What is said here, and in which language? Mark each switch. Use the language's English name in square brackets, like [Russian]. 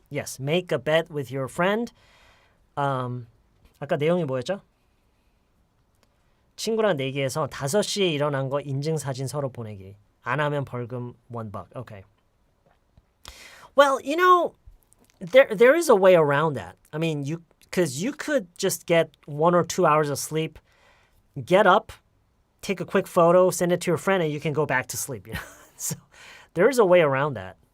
[English] Yes, make a bet with your friend. [Korean] 아까 내용이 뭐였죠? 친구랑 내기해서 5시에 일어난 거 인증사진 서로 보내기. 안 하면 벌금 $1. Okay. [English] Well, you know, there is a way around that. I mean, because you could just get 1 or 2 hours of sleep, get up, take a quick photo, send it to your friend, and you can go back to sleep. You know, so there is a way around that.